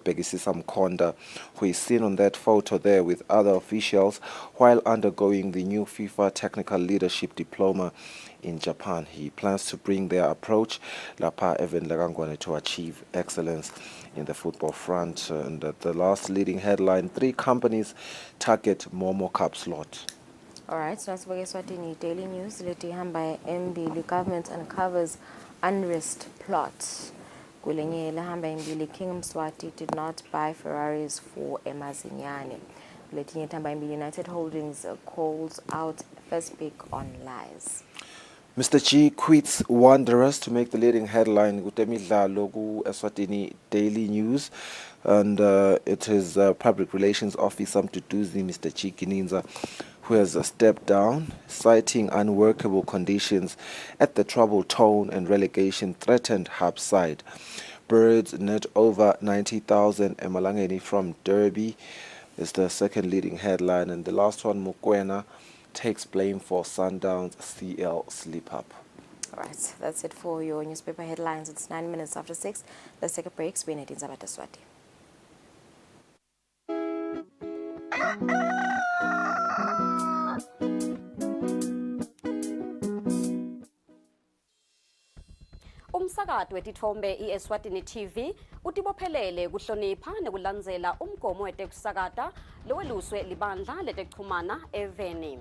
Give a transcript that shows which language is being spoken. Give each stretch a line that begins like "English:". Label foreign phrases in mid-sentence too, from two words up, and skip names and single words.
English: Pegisisa Mkonda, who is seen on that photo there with other officials while undergoing the new FIFA Technical Leadership Diploma in Japan. He plans to bring their approach to achieve excellence in the football front. And the last leading headline, 3 companies target Momo Cup slot. All right, so that's what Eswatini Daily News.
Swati: Leti hamba imbili,
English: government uncovers unrest plot.
Swati: Kulenyele hamba imbili,
English: King Mswati did not buy Ferraris for Emazinyane.
Swati: Leti hamba imbili,
English: United Holdings calls out first pick on lies. Mr. G quits Wanderers to make the leading headline.
Swati: Kutemidlalo ku
English: Eswatini Daily News, and it is Public Relations Officer Mduduzi, Mr. G Gininza, who has stepped down, citing unworkable conditions at the troubled tone and relegation threatened hub side. birds net over 90,000 emalangeni from Derby is the second leading headline. And the last one, Mokoena takes blame for Sundown's CL slip-up. All right, that's it for your newspaper headlines. It's 9 minutes after 6. Let's take a break. Spin it in Eswatini.
Swati: Umsakazo wetithombe iEswatini TV utibophelele kuhlonipha nekulandzela umgomo wetekusakata loweluswe libandla letekuchumana eveni.